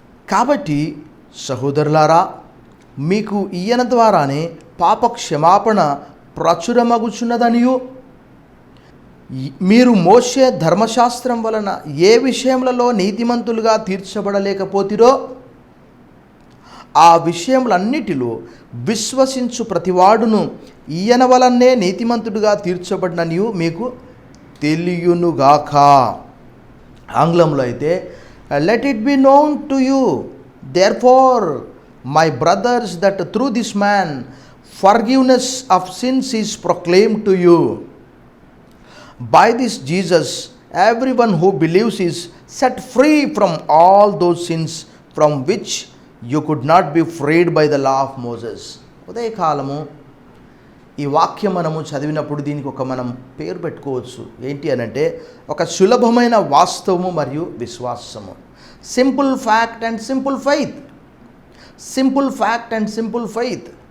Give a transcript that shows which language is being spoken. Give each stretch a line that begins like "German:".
Telugu: కాబట్టి సహోదరులారా, మీకు ఈయన ద్వారానే పాప క్షమాపణ ప్రచురమగుచున్నదనియు, మీరు మోషే ధర్మశాస్త్రం వలన ఏ విషయములలో నీతిమంతులుగా తీర్చబడలేకపోతిరో ఆ విషయములన్నిటిలో విశ్వసించు ప్రతివాడును ఈయన వలనే నీతిమంతుడుగా తీర్చబడిననియు మీకు తెలియునుగాక. ఆంగ్లంలో అయితే
English: let it be known to you therefore my brothers that through this man forgiveness of sins is proclaimed to you. By this Jesus everyone who believes is set free from all those sins from which you could not be freed by the law of Moses.
Telugu: ఉదయకాలము ఈ వాక్యం మనము చదివినప్పుడు దీనికి ఒక మనం పేరు పెట్టుకోవచ్చు. ఏంటి అనంటే ఒక సులభమైన వాస్తవము మరియు విశ్వాసము.
English: Simple fact and simple faith. Simple fact and simple faith.